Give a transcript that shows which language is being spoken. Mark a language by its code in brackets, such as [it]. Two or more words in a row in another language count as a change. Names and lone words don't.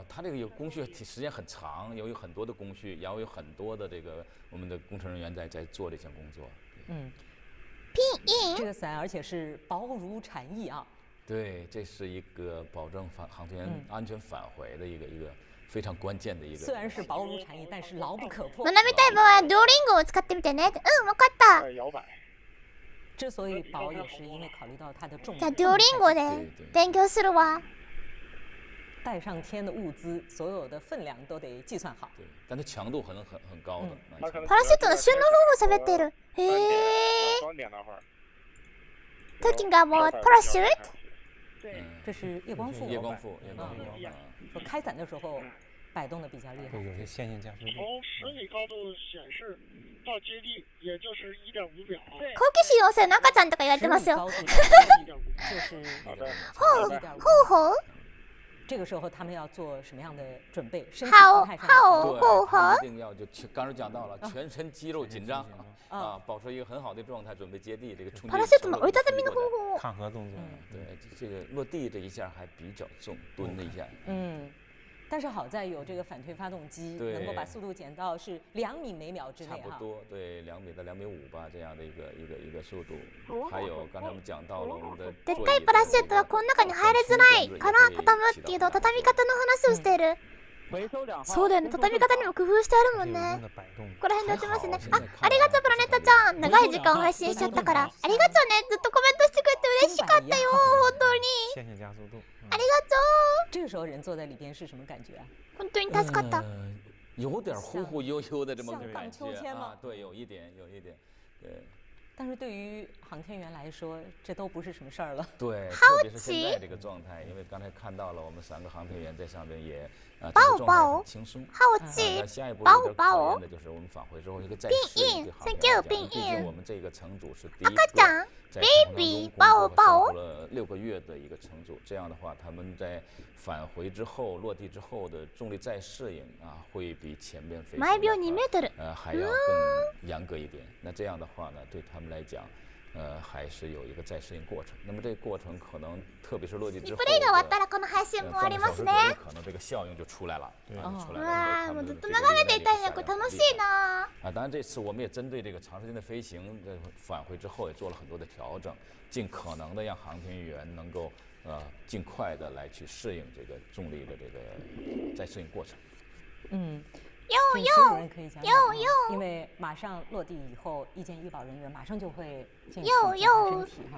[zh] 它这个有工序时间很长，有很多的工序，然后有很多的这个我们的工程人员在做这项工作。这个伞而且是薄如蝉翼啊。对，这是一个保证航天员安全返回的一个非常关键的一个。虽然是薄如蝉翼，但是牢不可破。 [ja] 学びたい場合はドーリンゴを使ってみてね。わかった。 [zh] 摇摆。之所以薄，也是因为考虑到它的重量。 [ja] じゃあドーリンゴで勉強するわ。 [zh] 带上天的物资，所有的分量都得计算好。对，但它强度很高的。 [ja] パラシュートの旬の方法喋ってる。 [en] Talking about parachute。 [zh] 这是叶光富。叶光富。说开伞的时候， 摆动的比较厉害。对，有些线性加速度。从10米高度显示到接地，也就是1.5秒。 [ja] 好奇心旺盛の赤ちゃんとか言われてますよ。 [zh] 就是 [ja] ほう [zh] 这个时候他们要做什么样的准备？身体好姿态上一定要就刚才讲到了，全身肌肉紧张啊，保持一个很好的状态，准备接地。这个冲击。 [ja] パラシュートの折りたたみの方法。 [zh] 抗核动作。对，这个落地这一下还比较重，蹲了一下。但是好在有这个反推发动机，能够把速度减到是2米每秒之内差不多，对，2米到2.5米吧，这样的一个速度。还有刚才我们讲到了我们的。 [ja] でっかいパラシュートはこの中に入れづらいから畳むっていうと畳み方の話をしている。そうだよね、畳み方にも工夫してあるもんね。ここら辺で落ちますね。ありがとうプラネットちゃん、長い時間配信しちゃったからありがとうね、ずっとコメントしてくれて嬉しかったよ、本当にありがとう。 [zh] 这个时候人坐在里边是什么感觉啊？ [ja] 本当に助かった。 [zh] 有点忽忽悠悠的这么个感觉啊，对，有一点，对。但是对于航天员来说，这都不是什么事儿了。对，特别是现在这个状态，因为刚才看到了我们3个航天员在上面也这个状态很轻松。好奇，那下一步有点考验的就是我们返回之后一个再适应对航天员来讲，毕竟我们这个乘组是第一个在太空中工作生活了6个月的一个乘组，这样的话他们在返回之后落地之后的重力再适应啊，会比前面飞行 [ja] 毎秒2メートル。 [zh] 还要更严格一点。那这样的话呢，对他们来讲，还是有一个再适应过程。那么这个过程可能，特别是落地之后， [ja] リプレイが終わったらこの配信もありますね。 [zh] 可能这个效应就出来了，出来了。 [ja] わあ、もうずっと眺めていたいね、これ楽しいな。 [zh] 当然这次我们也针对这个长时间的飞行，返回之后也做了很多的调整，尽可能的让航天员能够尽快的来去适应这个重力的这个再适应过程。因为马上落地以后，意见医保人员马上就会进行检查身体哈。